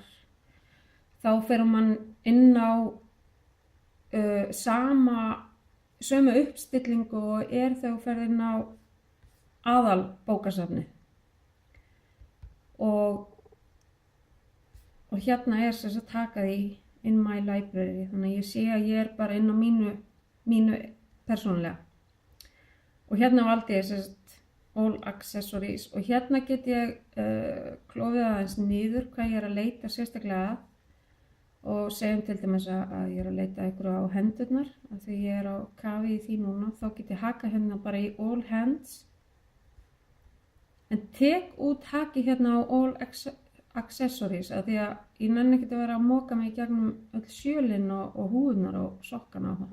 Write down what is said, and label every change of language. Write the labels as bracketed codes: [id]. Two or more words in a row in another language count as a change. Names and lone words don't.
[is] Þá fer mann inn á sömu uppstillingu og er þegar þú ferð inn á aðal bókasafni. Og hérna er sem sagt takað í [en] in my library, [is] þannig að ég sé að ég er bara inn á mínu persónulega. Og hérna valdi ég sem sagt [en] all accessories [is] og hérna get ég klofið aðeins niður hvað ég er að leita sérstaklega að og segjum til dæmis að ég er að leita ykkur á hendurnar af því ég er á kafi í því núna, þá get ég hakað hérna bara í [en] all hands [is] en tek út haki hérna á [en] all accessories [is] af því að ég nenni ekki að vera að moka mig í gegnum öll sjölinn og húðunar og sokkana á það.